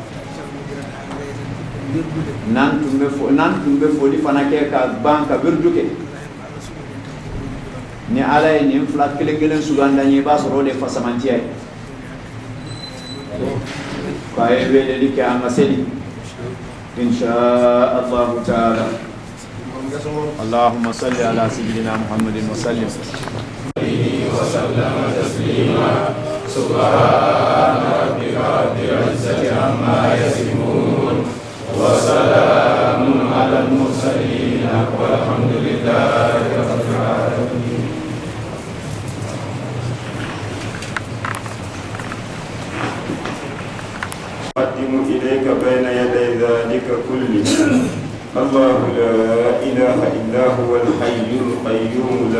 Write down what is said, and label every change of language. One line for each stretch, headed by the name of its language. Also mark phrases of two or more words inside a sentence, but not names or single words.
Bambara: n'an tun bɛ foli fana kɛ ka ban ka wirdu kɛ ni ala ye nin fila kelen kelen suganda ye i b'a sɔrɔ o de ye fasamantiya ye k'a ye weleli kɛ an ka seli
Arabic: إن شاء الله تعالى. اللهم صل على سيدنا محمد وسلم وسلم تسليما سبحان ربك رب العزة عما يصفون وسلام على المرسلين والحمد لله رب العالمين. أقدم إليك بين يدي ذلك كله الله لا إله إلا هو الحي القيوم لا